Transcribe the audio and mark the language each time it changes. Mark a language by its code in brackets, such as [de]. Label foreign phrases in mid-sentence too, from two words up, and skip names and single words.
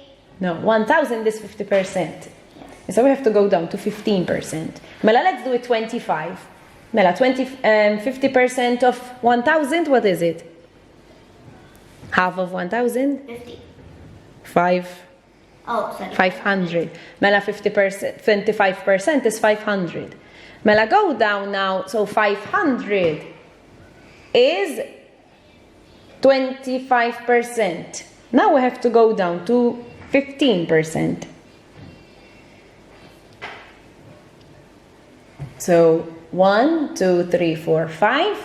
[en] No, 1000 is 50%. So we have to go down to 15%. Mela, let's do it 25. Mela, 50% of 1000, what is it? Half of 1000? 50. 5. Oh, sorry. 500. Mela, 50%, 25% is 500. Mela, go down now. So 500 is 25%. Now we have to go down to 15%. So 1, 2, 3, 4, 5.